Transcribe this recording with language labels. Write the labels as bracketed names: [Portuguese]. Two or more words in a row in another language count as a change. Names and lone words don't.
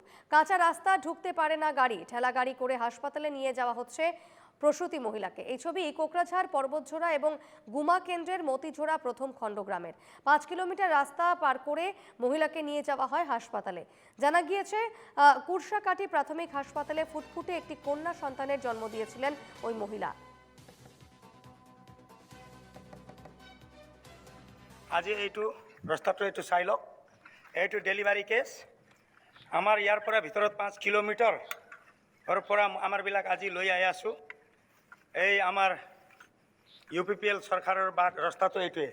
[Bangla] কাঁচা রাস্তা ঢুকতে পারে না গাড়ি, ঠেলা গাড়ি করে হাসপাতালে নিয়ে যাওয়া হচ্ছে প্রসূতি মহিলাকে। এই ছবি কোকরাঝাড়, পর্বতঝোড়া এবং গুমা কেন্দ্রের মতিঝোড়া প্রথম খণ্ডগ্রামের। 5 কিলোমিটার রাস্তা পার করে মহিলাকে নিয়ে যাওয়া হয় হাসপাতালে। জানা গিয়েছে, কুরসাকাটি প্রাথমিক হাসপাতালে ফুটফুটে একটি কন্যা সন্তানের জন্ম দিয়েছিলেন ওই মহিলা। [Assamese] আজি এইটো ৰাস্তাটো এইটো চাই লওক, এইটো ডেলিভাৰী কেছ। আমাৰ ইয়াৰ পৰা ভিতৰত 5 কিলোমিটাৰৰ পৰা আমাৰবিলাক আজি লৈ আহি আছোঁ। এই আমাৰ UPPL চৰকাৰৰ বা ৰাস্তাটো এইটোৱে।